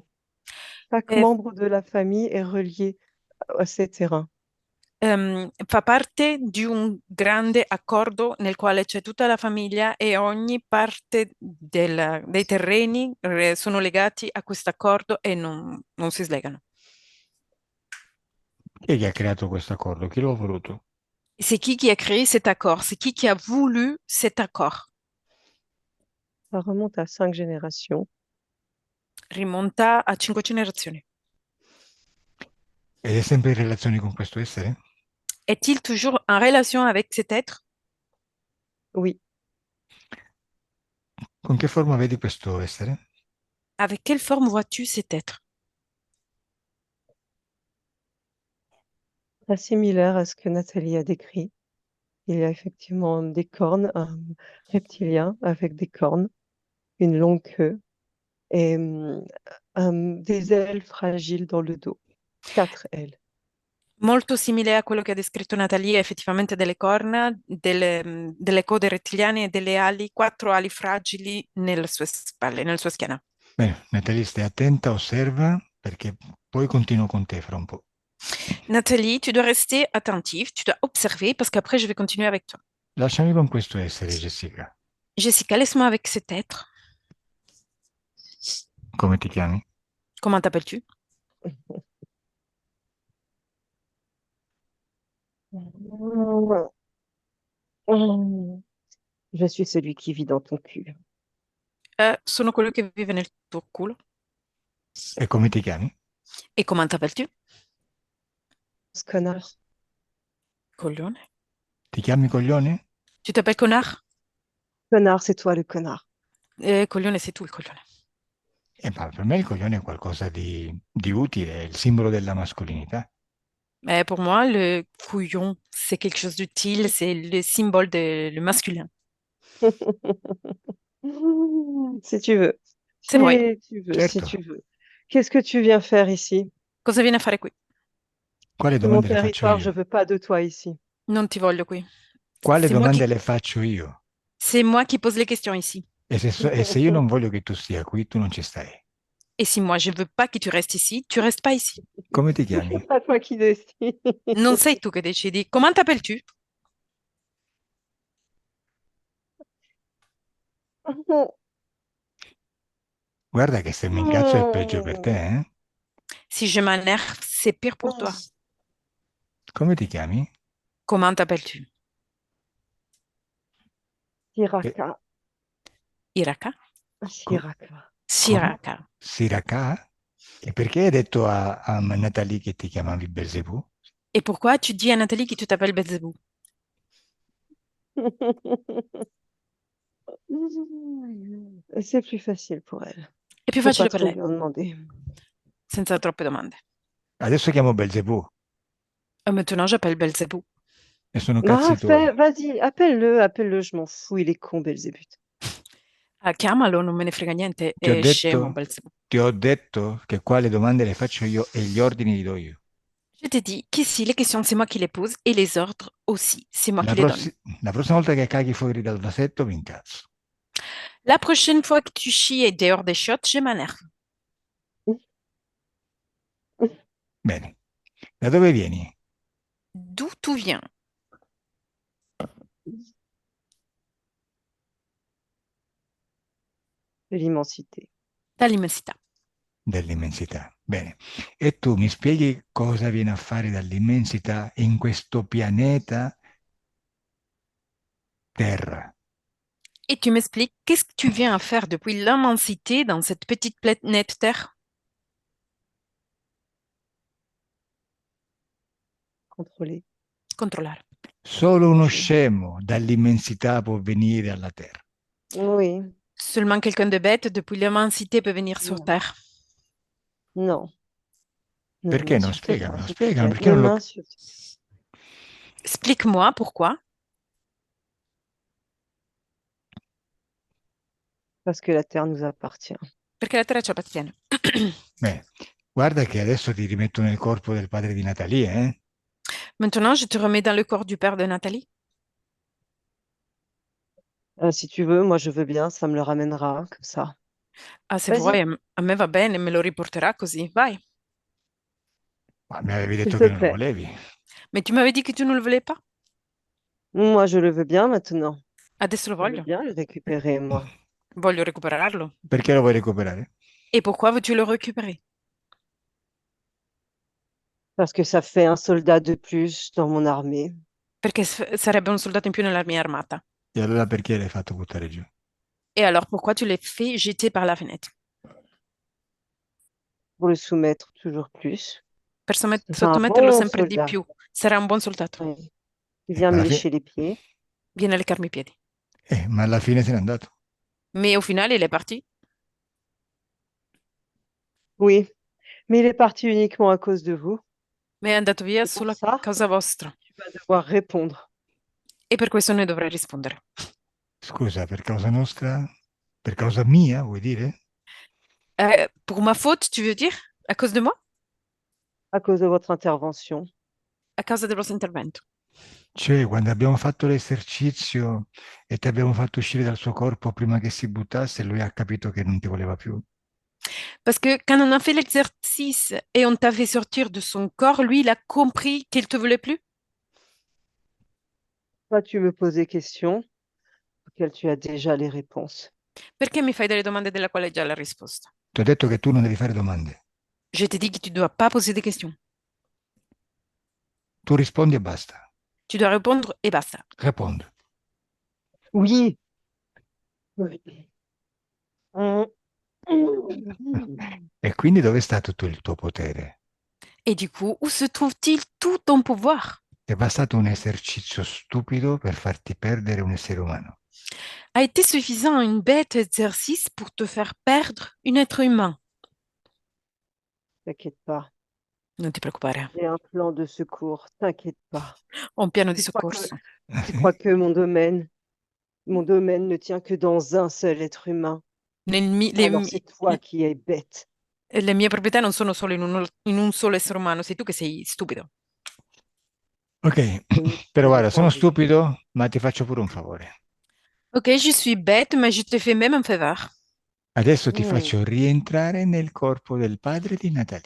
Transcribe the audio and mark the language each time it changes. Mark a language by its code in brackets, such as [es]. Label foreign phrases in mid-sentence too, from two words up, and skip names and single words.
[fr] Chaque Eh, membre de la famille est relié à ces terrains. [it] fa parte di un grande accordo nel quale c'è tutta la famiglia e ogni parte dei terreni sono legati a questo accordo e non si slegano. Chi è che ha creato questo accordo? Chi l'ha voluto? [fr] C'est qui a créé cet accord? C'est qui a voulu cet accord? Ça remonte à 5 générations. [it] Rimonta a 5 generazioni. Ed è sempre in relazione con questo essere? [fr] Est-il toujours en relation avec cet être? Oui, [it] Con che forma vedi questo essere? [fr] Avec quelle forme vois-tu cet être? très similaire à ce que Nathalie a décrit. Il y a effectivement des cornes, un reptilien avec des cornes, une longue queue et des ailes fragiles dans le dos. 4 ailes. [it] Molto simile a quello che ha descritto Natalie, effettivamente delle corna, delle code rettiliane e delle ali, 4 ali fragili nelle sue spalle, nella sua schiena. Bene, Nathalie, stai attenta, osserva, perché poi continuo con te fra un po'. [fr] Nathalie, tu dois rester attentive, tu dois observer parce qu'après je vais continuer avec toi. [it] Lasciami con questo essere, Jessica. [fr] Jessica, laisse-moi avec cet être. [it] Come ti chiami? [fr] Comment t'appelles-tu? Je suis celui qui vit dans ton cul. [it] Sono quello che vive nel tuo culo. E come ti chiami? [fr] Et comment t'appelles-tu? Ce connard. [it] Coglione. Ti chiami Coglione? [fr] Tu t'appelles connard? Connard, c'est toi le connard. Coglione, c'est tout il coglione. [it] Ma per me il coglione è qualcosa di utile, è il simbolo della mascolinità. [fr] Pour moi, le couillon, c'est quelque chose d'utile, c'est le symbole de le masculin. Si tu veux. [it] Se vuoi. [fr] Si tu veux, si [it] Certo. [fr] tu veux. Qu'est-ce que tu viens faire ici? [it] Cosa vieni a fare qui? Quale [fr] C'est mon [it] domande le faccio [fr] territoire, je [it] io? [fr] veux pas de toi ici. [it] Non ti voglio qui. Quale [fr] C'est moi [it] domande le faccio io? [fr] c'est moi qui pose les questions ici. [it] E se io non voglio che tu stia qui, tu non ci stai. [fr] Et si moi je veux pas que tu restes ici, tu restes pas ici. [it] Come ti [fr] C'est [it] chiami? [fr] pas toi qui décides. [it] Non sei tu che decidi. [fr] Comment t'appelles-tu? [it] Guarda che se mi incazzo è peggio per te, eh? [fr] Si je m'énerve, c'est pire pour toi. [it] Come ti chiami? [fr] Comment t'appelles-tu? Eh, [it] Siraka. Iraka? co- Siraka. come? Siraka. Siracà? E perché hai detto a Natalie che ti chiamavi Belzebù? [fr] Et pourquoi tu dis à Nathalie que tu t'appelles Belzebù? C'est plus facile pour elle. [it] È più [fr] Faut pas [it] facile per [fr] trop [it] lei, [fr] lui en demander. [it] senza troppe domande. Adesso chiamo Belzebù [fr] Maintenant, j'appelle Belzebù. [it] e sono [fr] Ah, [it] cazzi tuoi. [fr] vas-y, appelle-le, je m'en fous, il est con, Belzébuth. [it] Ah, chiamalo, non me ne frega niente, Ti ho è scemo detto, Belzebù. ti ho detto che quale domande le faccio io e gli ordini li do io. [fr] Je t'ai dit qu'ici, les questions, c'est moi qui les pose et les ordres aussi, c'est moi [it] La, [fr] qui les donne. [it] la prossima volta che caghi fuori dal vasetto mi incazzo. [fr] La prochaine fois que tu chies et dehors des chiottes, je m'énerve. [it] Bene. Da dove vieni? [fr] D'où tu viens? De l'immensité. [it] Dall'immensità. Dell'immensità. Bene. E tu mi spieghi cosa viene a fare dall'immensità in questo pianeta Terra? [fr] Et tu m'expliques qu'est-ce que tu viens à faire depuis l'immensité dans cette petite planète Terre? Contrôlé. [it] Controllare. Solo uno [fr] Contrôlé. [it] scemo dall'immensità può venire alla Terra. [fr] Oui. Seulement quelqu'un de bête depuis l'immensité peut venir sur Non. Terre. Non. Ne [it] Perché non? [fr] m'insulte pas, [it] Spiegamelo, [fr] s'il te [it] spiegamelo, [fr] plaît. [it] perché [fr] Ne [it] non lo... [fr] m'insulte. Explique-moi pourquoi. Parce que la terre nous appartient. [it] Perché la Terra ci appartiene. Beh, guarda che adesso ti rimetto nel corpo del padre di Natalia, eh? [fr] Maintenant, je te remets dans le corps du père de Nathalie. Si tu veux, moi je veux bien, ça me le ramènera, comme ça. [it] Ah, se [fr] Vas-y, [it] vuoi, a me va bene, me lo riporterà così. Vai. Ma mi avevi [fr] s'il [it] detto [fr] te [it] che non lo [fr] plaît. [it] volevi. [fr] Mais tu m'avais dit que tu ne le voulais pas. Moi je le veux bien maintenant. [it] Adesso lo [fr] Je veux [it] voglio. [fr] bien le récupérer, moi. [it] Voglio recuperarlo. Perché lo vuoi recuperare? [fr] Et pourquoi veux-tu le récupérer? Parce que ça fait un soldat de plus dans mon armée. [it] Perché sarebbe un soldato in più nella mia armata. E allora perché l'hai fatto buttare giù? [fr] Et alors, pourquoi tu l'as fait jeter par la fenêtre? Pour le soumettre toujours plus. [it] Per [fr] C'est un [it] sottometterlo [fr] bon [it] sempre di [fr] soldat. [it] più. Sarà un buon soldato. [fr] Oui. Il vient me [it] Alla [fr] lécher les pieds. [it] Viene a leccarmi i piedi. ma alla fine se n'è andato. [fr] Mais au final, il est parti. Oui, mais il est parti uniquement à cause de vous. [it] Ma è andato via [fr] Et pour [it] solo a [fr] ça, [it] causa vostra. [fr] tu vas devoir répondre. [it] E per questo ne dovrei rispondere. Scusa, per causa nostra? Per causa mia, vuoi dire? [fr] Pour ma faute, tu veux dire? À cause de moi? À cause de votre intervention. [it] A causa del vostro intervento. Cioè, quando abbiamo fatto l'esercizio e ti abbiamo fatto uscire dal suo corpo prima che si buttasse, lui ha capito che non ti voleva più. [fr] Parce que quand on a fait l'exercice et on t'a fait sortir de son corps, lui, il a compris qu'il te voulait plus. Toi, tu me poses des questions auxquelles tu as déjà les réponses. [it] Perché mi fai delle domande della quale hai già la risposta? Ti ho detto che tu non devi fare domande. [fr] Je t'ai dit que tu dois pas poser des questions. [it] Tu rispondi e basta. [fr] Tu dois répondre et basta. [it] Rispondi. [fr] Oui. Oui. Mm. [it] E quindi dove sta tutto il tuo potere? [fr] Et du coup, où se trouve-t-il tout ton pouvoir? [it] È bastato un esercizio stupido per farti perdere un essere umano. [fr] A été suffisant une bête exercice pour te faire perdre un être humain. T'inquiète pas. [it] Non ti preoccupare. [fr] J'ai un plan de secours. T'inquiète pas. [it] Ho un piano di [fr] Tu crois que, [it] soccorso. [fr] tu crois que mon domaine ne tient que dans un seul être humain. Alors c'est toi qui es bête. [it] le mie proprietà non sono solo in un solo essere umano, sei tu che sei stupido. Ok, però guarda, sono stupido, ma ti faccio pure un favore. [fr] Ok, je suis bête, mais je te fais même un faveur. [it] Adesso ti Mm. faccio rientrare nel corpo del padre di Nathalie.